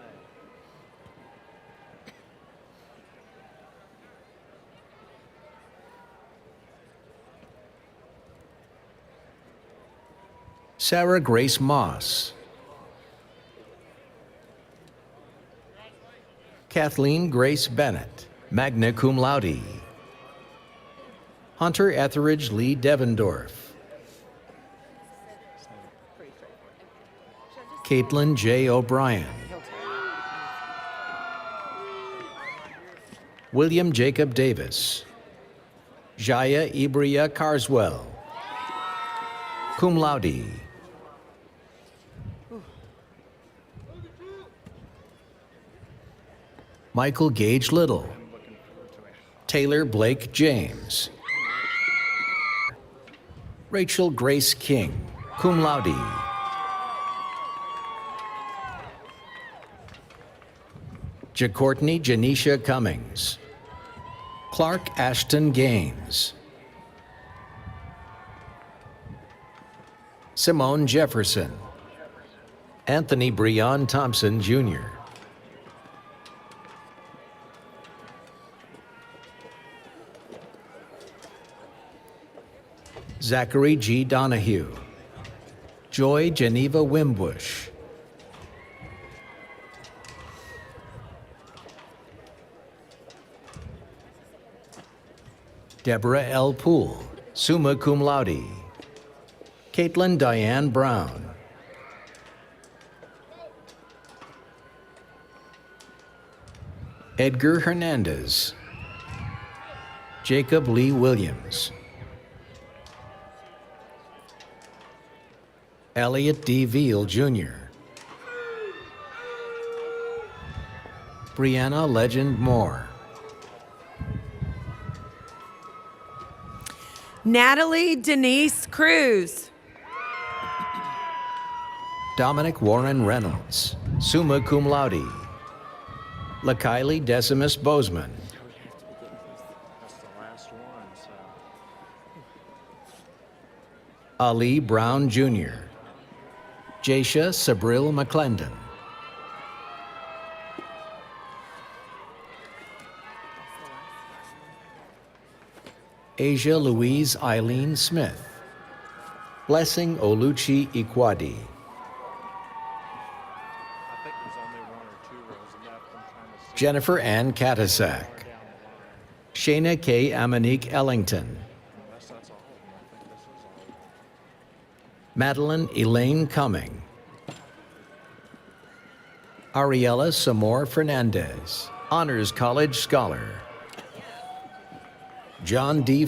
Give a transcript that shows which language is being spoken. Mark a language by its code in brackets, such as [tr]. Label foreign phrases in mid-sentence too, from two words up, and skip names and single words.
[en] Sarah Grace Moss. Kathleen Grace Bennett, [la] magna cum laude. [en] Hunter Etheridge Lee Devendorf. Caitlin J. O'Brien. William Jacob Davis. Jaya Ibria Carswell. [la] cum laude. [en] Michael Gage Little, Taylor Blake James, Rachel Grace King, [la] cum laude. [en] JaCourtney Janisha Cummings, Clark Ashton Gaines, Simone Jefferson, Anthony Breon Thompson Jr., Zachary G. Donahue, Joy Geneva Wimbush, Deborah L. [la] Poole, summa cum laude. [en] Caitlin Diane Brown, Edgar Hernandez, Jacob Lee Williams, Elliot D. Veal Jr., Brianna Legend Moore, Natalie Denise Cruz. Dominic Warren Reynolds, [la] summa cum laude. [en] LaKylie Decimus Bozeman, That's the last one, so. Ali Brown Jr., Jasha Sabril McClendon, Asia Louise Eileen Smith, Blessing Oluchi Ikwadi, I think there's only one or two rows left. I'm trying to see. Jennifer Ann Katasak, Shayna K. Amanique Ellington, Unless that's all of them. I think this is all of them. Madeline Elaine Cumming, Ariella Samor Fernandez, Honors College Scholar, John D.